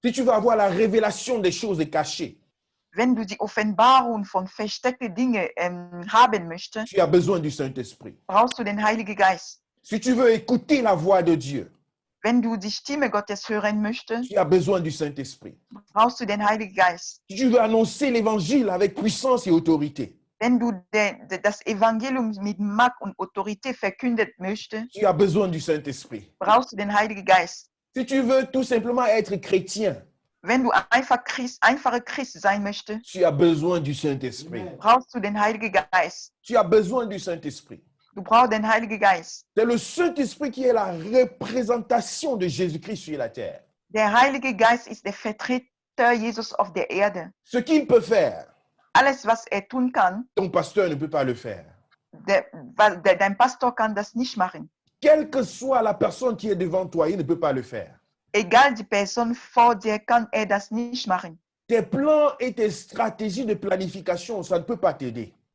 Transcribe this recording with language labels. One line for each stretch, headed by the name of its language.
French: Si tu veux avoir la révélation des choses cachées,
German: Wenn du die Offenbarung von versteckten Dingen haben möchtest,
French: tu as besoin du Saint-Esprit.
German: brauchst du den Heiligen Geist.
French: Si tu veux écouter la voix de Dieu,
German: Wenn du die Stimme Gottes hören möchtest,
French: tu as besoin du Saint-Esprit.
German: brauchst du den Heiligen Geist.
French: Si tu veux annoncer l'évangile avec puissance et autorité,
German: Wenn du das Evangelium mit Macht und Autorität verkündet möchtest,
French: tu as besoin du Saint-Esprit.
German: brauchst du den Heiligen Geist.
French: Si tu veux tout simplement être chrétien,
German: Wenn du einfacher Christ sein möchtest,
French: tu as besoin du Saint-Esprit.
German: brauchst du den Heiligen Geist.
French: Tu as besoin du Saint-Esprit.
German: Du brauchst den Heiligen Geist.
French: C'est le Saint-Esprit qui est la représentation de Jésus-Christ sur la terre.
German: Der Heilige Geist ist der Vertreter Jesus auf der Erde.
French: Ce qu'il peut faire,
German: Alles, was tun kann,
French: ton pasteur ne peut pas le faire.
German: dein Pastor kann das nicht machen.
French: Quelle que soit la personne qui est devant toi, il ne peut pas le faire.
German: Egal die Person vor dir, kann das nicht machen.
French: Tes plans et tes stratégies de planification, ça ne peut pas t'aider.